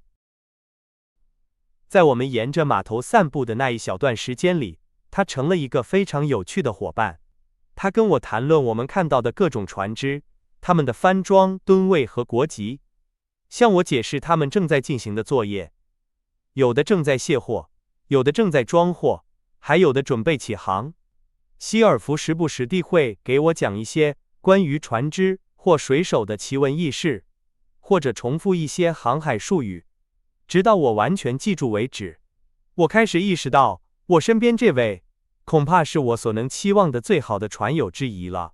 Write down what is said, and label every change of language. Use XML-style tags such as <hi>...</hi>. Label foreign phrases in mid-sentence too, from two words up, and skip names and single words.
<zh>在我們沿着碼頭散步的那一小段時間裡，他成了一個非常有趣的夥伴。他跟我談論我們看到的各種船只，他們的帆裝、噸位和國籍，向我解釋他們正在進行的作業，有的正在卸貨，有的正在裝貨，還有的準備起航。希爾弗時不時地會給我講一些關於船只或水手的奇聞異事，或者重複一些航海術語，直到我完全記住為止。我開始意識到，我身邊這位恐怕是我所能期望的最好的船友之一了。</zh>